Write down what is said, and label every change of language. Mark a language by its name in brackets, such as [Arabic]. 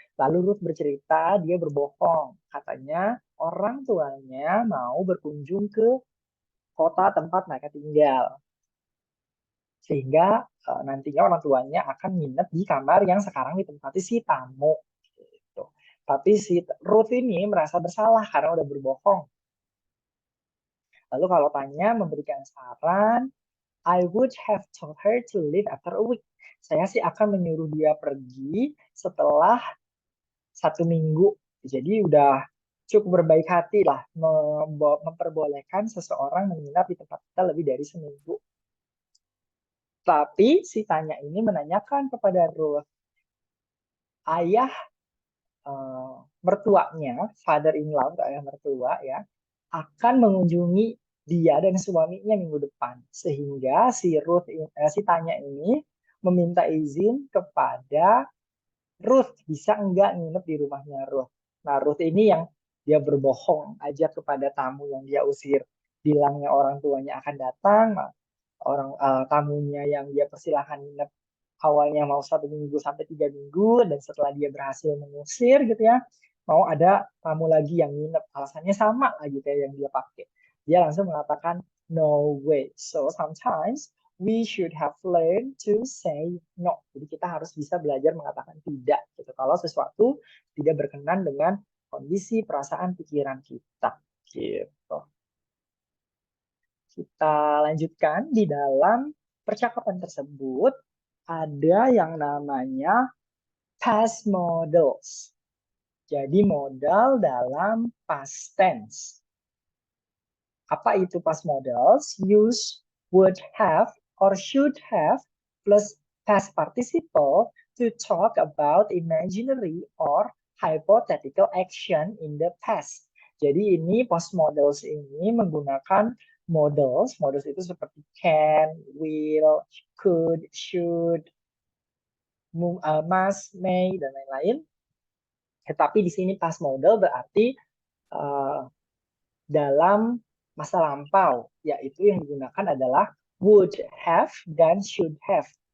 [Indonesian] Lalu Ruth bercerita dia berbohong, katanya orang tuanya mau berkunjung ke kota tempat mereka tinggal, sehingga nantinya orang tuanya akan nginep di kamar yang sekarang ditempati si tamu, gitu. Tapi si Ruth ini merasa bersalah karena udah berbohong. Lalu kalau tanya memberikan saran, [English] I would have told her to leave after a week. [Indonesian] Saya sih akan menyuruh dia pergi setelah 1 minggu. Jadi udah cukup berbaik hati lah memperbolehkan seseorang menginap di tempat kita lebih dari seminggu. Tapi si tanya ini menanyakan kepada Ruth, ayah mertuanya, father-in-law atau ayah mertua ya, akan mengunjungi dia dan suaminya minggu depan. Sehingga si Tanya ini meminta izin kepada Ruth, bisa enggak nginep di rumahnya Ruth. Nah, Ruth ini yang dia berbohong aja kepada tamu yang dia usir. Bilangnya orang tuanya akan datang, tamunya yang dia persilahkan nginep awalnya mau 1 minggu sampai 3 minggu, dan setelah dia berhasil mengusir gitu ya, mau ada tamu lagi yang nginep, alasannya sama lagi kayak yang dia pakai. Dia langsung mengatakan [English] no way. So sometimes we should have learned to say no. [Indonesian] Jadi kita harus bisa belajar mengatakan tidak gitu kalau sesuatu tidak berkenan dengan kondisi, perasaan, pikiran kita gitu. Kita lanjutkan di dalam percakapan tersebut ada yang namanya past models. Jadi modal dalam past tense. Apa itu past models? [English] Use would have or should have plus past participle to talk about imaginary or hypothetical action in the past. [Indonesian] Jadi ini past models ini menggunakan models. Models itu seperti can, will, could, should, must, may, dan lain-lain. Tetapi di sini past model berarti uh, dalam masa lampau, yaitu yang digunakan adalah would have dan should have.